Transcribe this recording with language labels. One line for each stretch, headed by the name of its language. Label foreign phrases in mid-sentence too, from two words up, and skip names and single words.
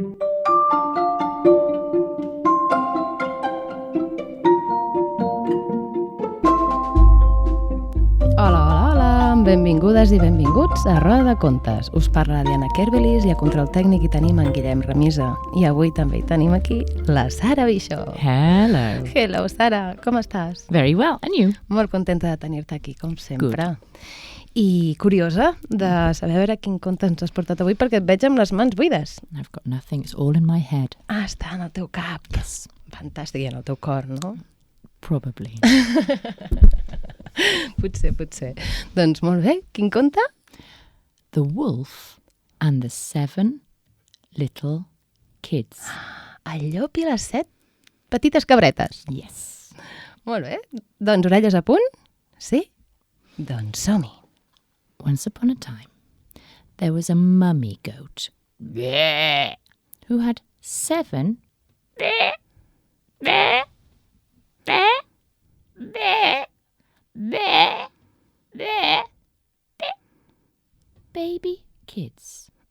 Catalan: Hola, benvingudes i benvinguts a Roda de contes. Us parla Diana Kerbelis i a control tècnic hi tenim en Guillem Remisa. I avui també hi tenim aquí la Sara Bixó.
English: Hello.
Catalan: Hello, Sara, com estàs?
English: Very well, and you?
Catalan: Molt contenta de tenir-te aquí, com sempre. I curiosa de saber a veure quin conte ens has portat avui, perquè et veig amb les mans buides.
English: I've got nothing, it's all in my head.
Catalan: Ah, està en el teu cap.
English: Yes.
Catalan: Fantàstic, i en el teu cor, no?
English: Probably.
Catalan: Potser. Doncs molt bé, quin conte?
English: The Wolf and the 7 Little Kids.
Catalan: El llop i les 7 petites cabretes.
English: Yes.
Catalan: Molt bé, doncs orelles a punt? Sí? Doncs som-hi.
English: Once upon a time, there was a mummy goat who had 7 baby kids.